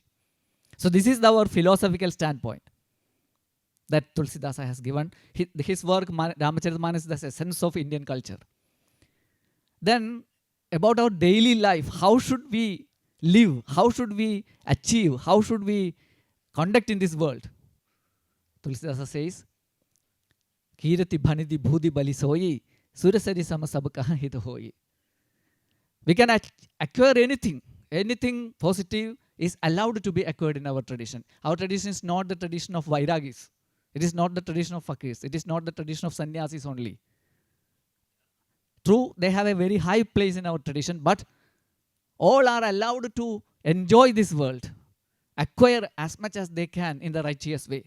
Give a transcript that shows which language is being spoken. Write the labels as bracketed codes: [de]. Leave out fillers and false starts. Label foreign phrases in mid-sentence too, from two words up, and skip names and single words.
[en] So this is our philosophical standpoint that Tulsidasa has given. His work, Ramacharita is the essence of Indian culture. Then about our daily life, how should we live? How should we achieve? How should we conduct in this world? Tulsidasa says, [awa] Kirati Bhanidi Bhudi Bali Soyi, Surasari Sama Sabakaha Hita Hoyi. [en] We can acquire anything positive is allowed to be acquired in our tradition. Our tradition is not the tradition of Vairagis. It is not the tradition of Fakirs. It is not the tradition of Sannyasis only. True, they have a very high place in our tradition, but all are allowed to enjoy this world, acquire as much as they can in the righteous way.